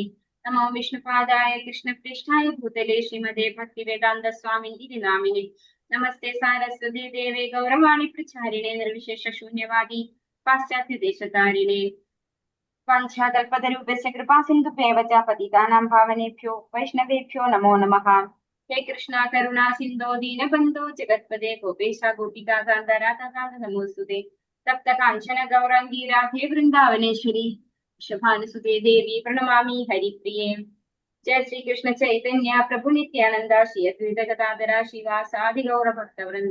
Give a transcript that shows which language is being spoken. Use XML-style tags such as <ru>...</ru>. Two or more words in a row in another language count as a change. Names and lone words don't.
<sa>നമോ വിഷ്ണുപാദായ കൃഷ്ണപൃഷ്ഠായ ഭൂതലേ ശ്രീമതേ ഭക്തിവേദാന്ത സ്വാമിൻ നാമിനെ. നമസ്തേ സാരസ്വതേ ദേവേ ഗൗരവാണി പ്രചാരിണേ നിർവിശേഷ ശൂന്യവാദി പാശ്ചാത്യ ദേശതാരിണേ. വാഞ്ചാകൽപതരൂപസ്യ കൃപാസിന്ധുഭ്യേവ ച പതിതാനാം പാവനേഭ്യോ വൈഷ്ണവേഭ്യോ നമോ നമഃ. ഹേ കൃഷ്ണ കരുണാ സിന്ധോ ദീനബന്ധോ ജഗത്പദേ ഗോപേശ ഗോപികാ കാന്ത രാധാകാന്ത നമോസ്തുതേ. തപ്ത കാഞ്ചന ഗൗരാംഗീ രാധേ വൃന്ദാവനേശ്വരി വൃഷഭാനുസുതേ ദേവി പ്രണമാമി ഹരിപ്രിയേ. ജയ ശ്രീ കൃഷ്ണ ചൈതന്യ പ്രഭു നിത്യാനന്ദ ശ്രീ അദ്വൈത ഗദാധര ശ്രീവാസാദി ഗൗര ഭക്തവൃന്ദ.</sa>